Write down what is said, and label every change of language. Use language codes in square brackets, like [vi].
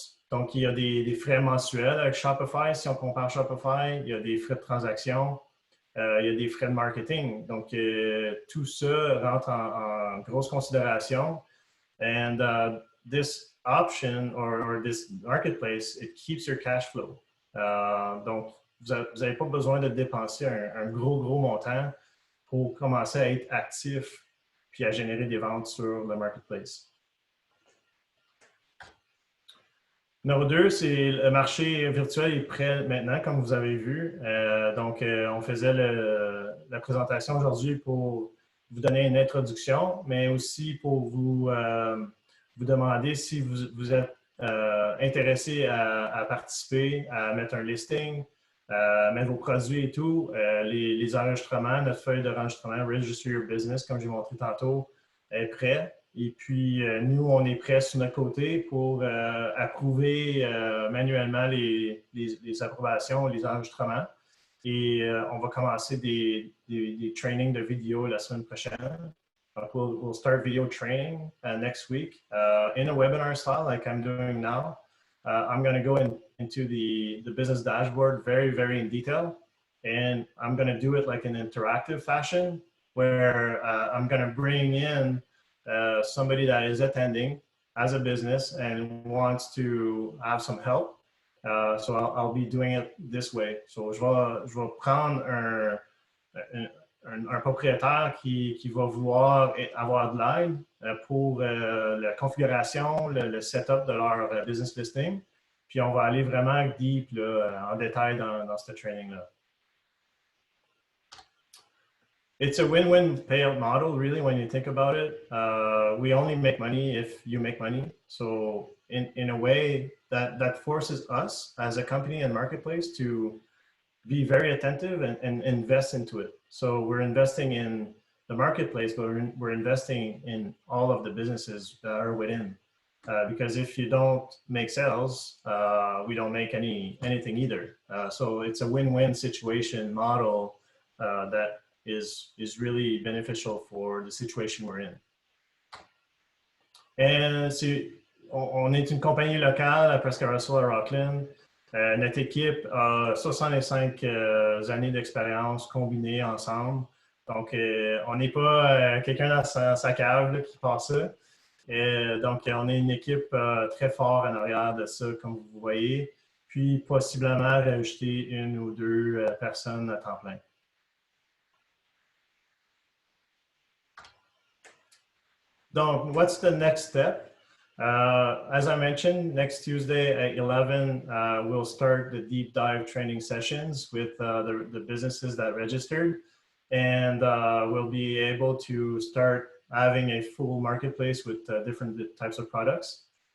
[fr] Donc, il y a des frais mensuels avec Shopify. Si on compare Shopify, il y a des frais de transaction, il y a des frais de marketing. Donc, tout ça rentre en grosse considération. [en] And this option or this marketplace, it keeps your cash flow. [fr] Donc, vous n'avez pas besoin de dépenser un gros montant pour commencer à être actif puis à générer des ventes sur le marketplace. Numéro 2, c'est le marché virtuel est prêt maintenant, comme vous avez vu. Donc, on faisait la présentation aujourd'hui pour vous donner une introduction, mais aussi pour vous demander si vous êtes intéressé à participer, à mettre un listing, mettre vos produits et tout. Les enregistrements, notre feuille d'enregistrement, [en] Register Your Business, [fr] comme j'ai montré tantôt, est prêt. Et puis, nous, on est prêts sur notre côté pour approuver manuellement les approbations, les enregistrements. Et on va commencer des trainings de vidéo la semaine prochaine. Donc, [en] we'll start video training next week in a webinar style like I'm doing now. I'm going to go into the business dashboard very, very in detail. And I'm going to do it like an interactive fashion where I'm going to bring in somebody that is attending as a business and wants to have some help. So I'll be doing it this way. So [fr] je vais prendre un propriétaire qui va vouloir avoir de l'aide pour la configuration, le setup de leur business listing. Puis on va aller vraiment deep là, en détail dans ce training-là. [en] It's a win-win payout model, really, when you think about it. We only make money if you make money. So in a way, that forces us as a company and marketplace to be very attentive and invest into it. So we're investing in the marketplace, but we're investing in all of the businesses that are within. Because if you don't make sales, we don't make anything either. So it's a win-win situation model that is really beneficial for the situation we're in. [fr] Et on est une compagnie locale à Prescott Russell à Rockland. Notre équipe a 65 années d'expérience combinées ensemble. Donc, on n'est pas quelqu'un dans sa cave là, qui passe ça. Donc, on est une équipe très forte en arrière de ça, comme vous voyez. Puis, possiblement rajouter une ou deux personnes à temps plein. Donc, [en] what's the next step? As I mentioned, next Tuesday at 11, we'll start the deep dive training sessions with the businesses that registered. And we'll be able to start having a full marketplace with different types of products.